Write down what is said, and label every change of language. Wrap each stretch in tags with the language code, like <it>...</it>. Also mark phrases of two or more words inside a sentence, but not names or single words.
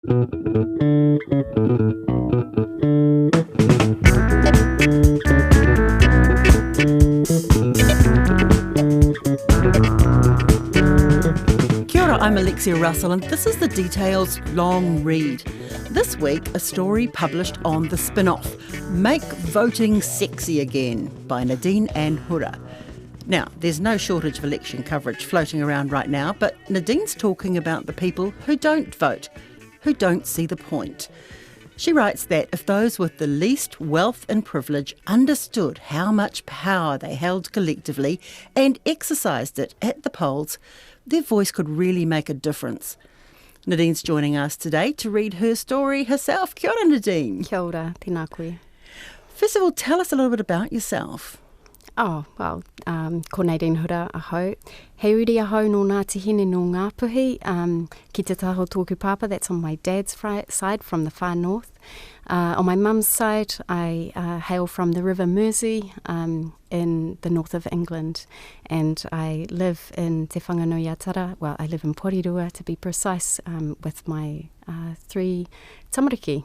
<mi>Kia ora,</mi> <en>I'm Alexia Russell and this is The Details Long Read. This week, a story published on the spin-off, Make Voting Sexy Again, by Nadine Anne Hura. Now, there's no shortage of election coverage floating around right now, but Nadine's talking about the people who don't vote, who don't see the point. She writes that if those with the least wealth and privilege understood how much power they held collectively and exercised it at the polls, their voice could really make a difference. Nadine's joining us today to read her story herself.</en> <mi>Kia ora, Nadine. Kia ora, tēnā koe.</mi> <en>First of all, tell us a little bit about yourself. Oh, well,</en> <mi>ko Nadine Hura ahau. He uri ahau no Ngāti Hine no Ngāpuhi, ki te taho tōku papa,</mi> <en>that's on my dad's side from the far north. On my mum's side, I hail from the River Mersey in the north of England, and I live in Te Whanganui-a-Tara. Well, I live in Porirua, to be precise, with my 3 tamariki.</en>